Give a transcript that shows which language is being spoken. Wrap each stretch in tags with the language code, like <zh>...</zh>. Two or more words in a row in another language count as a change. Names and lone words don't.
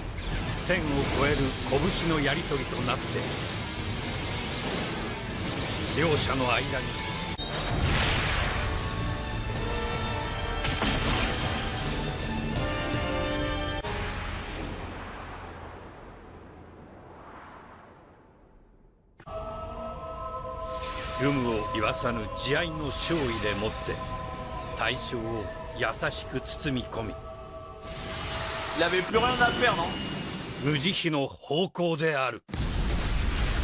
<ja>1000を超える拳のやり取りとなって両者の間に有無を言わさぬ慈愛の勝利でもって対象を優しく包み込み</ja> <fr>Il avait plus rien à perdre, non?</fr> <ja>無慈悲の方向である。</ja>